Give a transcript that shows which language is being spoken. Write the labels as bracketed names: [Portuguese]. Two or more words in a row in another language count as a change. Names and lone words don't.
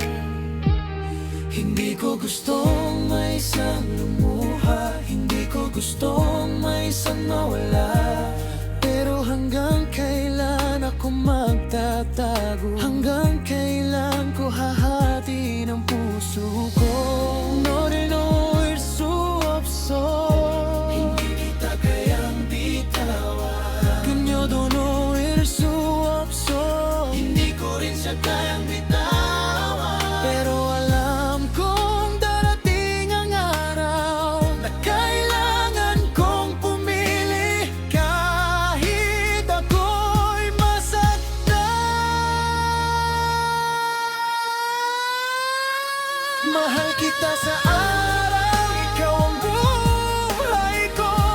[Filipino] Hindi ko gustong may isang lumuha, hindi ko gustong may isang mawala. Pero hanggang kailan ako magtatago? Hanggang kailan ko hahati ng puso ko? [Korean] 너를 놓을 수 없어. [Filipino] hindi kita kayang bitawan. [Korean] 그녀도 놓을 수 없어. [Filipino] hindi ko rin siya kayang bitawan. Pero alam kong darating ang araw na kailangan kong pumili. Kahit ako'y masaktan, mahal kita sa araw, ikaw ang buhay ko.